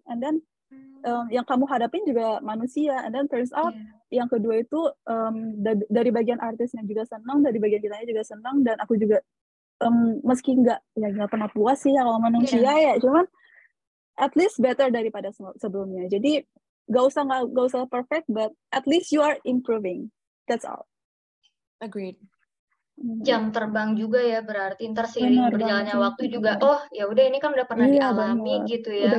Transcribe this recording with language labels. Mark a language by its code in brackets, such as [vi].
[id] And then yang kamu hadapin juga manusia. [en] And then turns out [id] yang kedua itu dari bagian artisnya juga senang, dari bagian kitanya juga senang, dan aku juga meski nggak pernah puas sih ya kalau manusia ya, cuman [en] at least better [id] daripada sebelumnya. Jadi gak usah [en] perfect, but at least you are improving. That's all. Agreed. [id] Jam terbang juga ya, berarti ntar seiring berjalannya waktu juga, oh ya udah ini kan udah pernah dialami gitu ya.